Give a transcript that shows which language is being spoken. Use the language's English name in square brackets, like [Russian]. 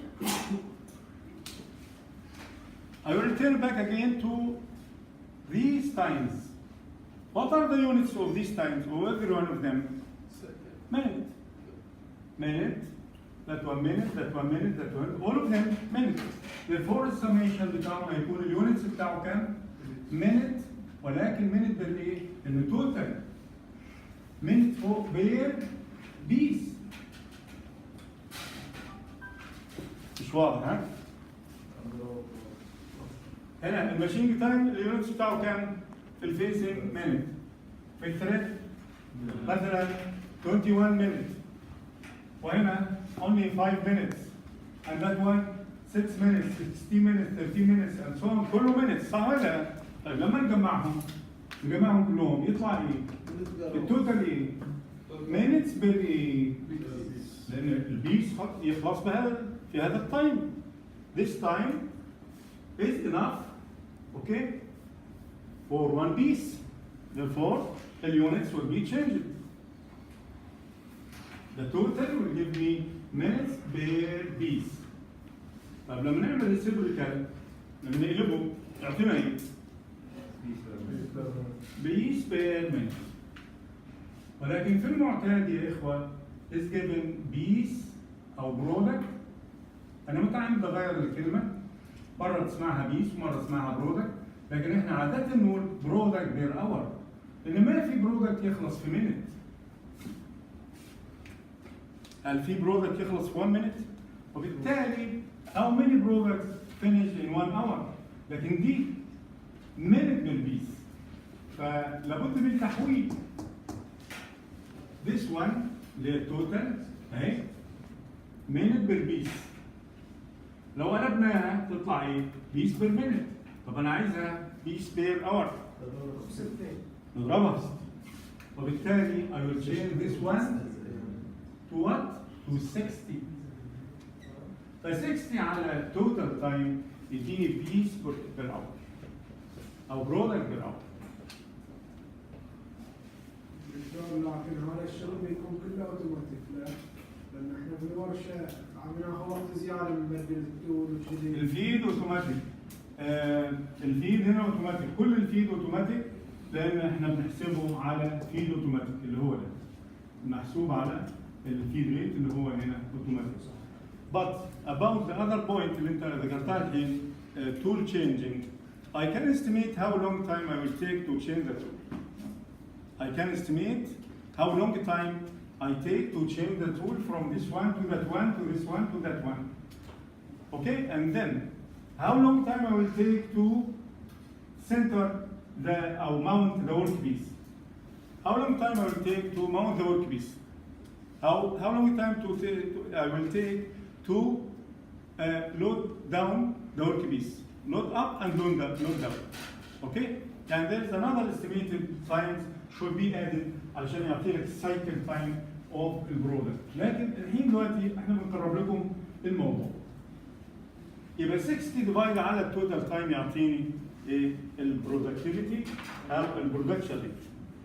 [English] I will return back again to these times. What are the units of these times, or every one of them? Minute, that 1 minute, that 1 minute, that one, all of them minute. [Arabic] Therefore السميشن بتاعه هيكون اليونتس بتاعه كام؟ minute، ولكن minute بالايه؟ انه توتال minute فوق بير بيس. مش واضح ها؟ هنا الماشين تايم اليونتس بتاعه كام؟ في الفيسنج minute. في الثريد مثلا 21 minutes. [English] وهنا only 5 minutes, and that one 6 minutes, 60 minutes, 30 minutes, and so on. [Arabic] كله minutes صح ولا لا؟ طيب لما نجمعهم كلهم يطلع ايه؟ التوتال ايه؟ minutes بالايه؟ لان البيس يخلص في هذا التايم. [English] This time is enough, okay, for one piece. Therefore, the units will be changed. The total will give me minutes per piece. [Arabic] طب لما نعمل الريسيبريكال لما نقلبه يعطينا ايه؟ بيس بير مينت. ولكن في المعتاد يا اخوه [English] is given [Arabic] بيس او برودكت. انا متعمد اغير الكلمه، مره تسمعها بيس ومره تسمعها برودكت، لكن احنا عاده نقول برودكت بير اور، لان ما في برودكت يخلص في مينت. هل في برودكت يخلص في [English] 1 minute؟ وبالتالي how many products finish in 1 hour؟ لكن دي minute بالبيس. [Arabic] فلابد من تحويل. [English] This one [Arabic] اللي هي التوتال اهي minute بالبيس. [English] لو قلبناها تطلع ايه؟ Piece per minute. [Arabic] طب انا عايزها بيس بير اور. نضربها. [English] وبالتالي I will change this one to what? To 60. ف 60 على توتال تايم يديني بيس بير اور او برودكت بير اور. [Arabic] دكتور لكن هذا الشغل بيكون كله اوتوماتيك لا؟ لان احنا في الورشه عم ناخذ وقت زياده نبدل التول وكذي. الفيد اوتوماتيك. الفيد هنا اوتوماتيك، كل الفيد اوتوماتيك لان احنا بنحسبه على فيد اوتوماتيك اللي هو ده محسوب على الفيد ريت اللي هو هنا اوتوماتيك. [English] But about the other point [Arabic] اللي انت ذكرتها الحين [English] tool changing, I can estimate how long time I will take to change the tool. I can estimate how long time I take to change the tool from this one to that one to this one to that one. Okay, and then how long time I will take to center or mount the workpiece. How long time I will take to mount the workpiece. How long time I will take to load down the workpiece. Load up and load down. Okay? And there's another estimated science should be added [Arabic] علشان يعطي لك [English] cycle time of البرودكت. [Arabic] لكن الحين دلوقتي احنا بنقرب لكم الموضوع. يبقى 60 ديفايد على التوتال تايم يعطيني ايه؟ البرودكتيفيتي او البرودكشن ريت.